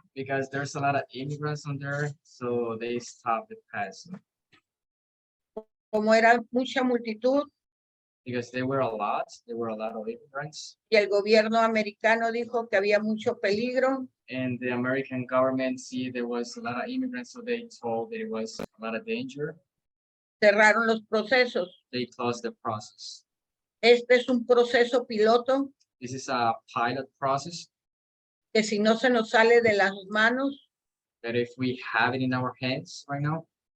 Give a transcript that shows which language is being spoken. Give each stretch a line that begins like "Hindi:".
English: Because there's a lot of immigrants on there, so they stopped the pass.
Spanish: Como era mucha multitud
English: Because there were a lot of immigrants,
Spanish: y el gobierno americano dijo que había mucho peligro,
English: and the American government see there was a lot of immigrants, so they told there was a lot of danger.
Spanish: cerraron los procesos.
English: They closed the process.
Spanish: Este es un proceso piloto
English: This is a pilot process
Spanish: que si no se nos sale de las manos,
English: that if we have it in our hands right now,